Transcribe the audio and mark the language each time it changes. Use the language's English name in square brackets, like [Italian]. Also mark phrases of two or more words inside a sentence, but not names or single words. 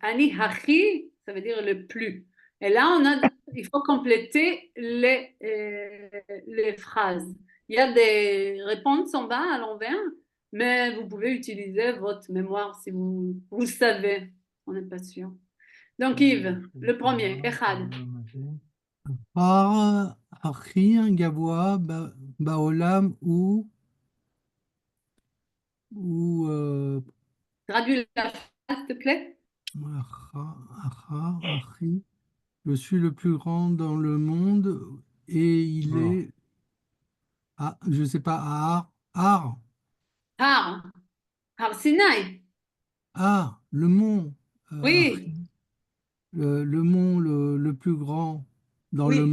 [Hebrew] אני הכי, [French] ça veut dire le plus. Et là, il faut compléter les phrases. Il y a des réponses en bas à l'envers, mais vous pouvez utiliser votre mémoire si vous savez. On n'est pas sûr. Donc Yves, le premier, [Hebrew] Echad. ההר הכי גבוה בעולם הוא [French] Traduis la phrase, s'il te plaît. [Hebrew] ההר הכי, [French] je suis le plus grand dans le monde et il est, je sais pas, Har. [Hebrew] Har. Har Sinaï. [French] Ah, le mont. Oui, Le mont le plus grand dans le